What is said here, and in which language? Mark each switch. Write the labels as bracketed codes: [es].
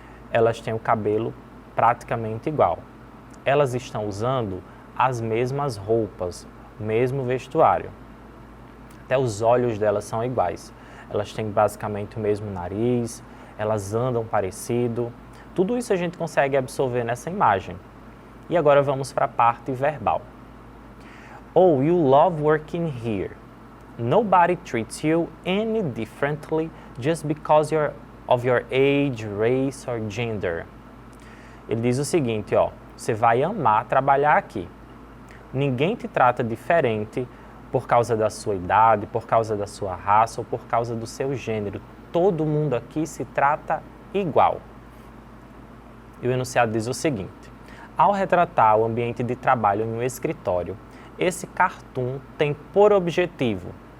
[pt] Elas têm o cabelo praticamente igual. Elas estão usando as mesmas roupas, o mesmo vestuário. Até os olhos delas são iguais. Elas têm basicamente o mesmo nariz, elas andam parecido. Tudo isso a gente consegue absorver nessa imagem. E agora vamos para a parte verbal. [en] Oh, you love working here. Nobody treats you any differently just because of your age, race or gender. [pt] Ele diz o seguinte, você vai amar trabalhar aqui. Ninguém te trata diferente por causa da sua idade, por causa da sua raça ou por causa do seu gênero. Todo mundo aqui se trata igual. E o enunciado diz o seguinte: ao retratar o ambiente de trabalho em um escritório, esse cartoon tem por objetivo.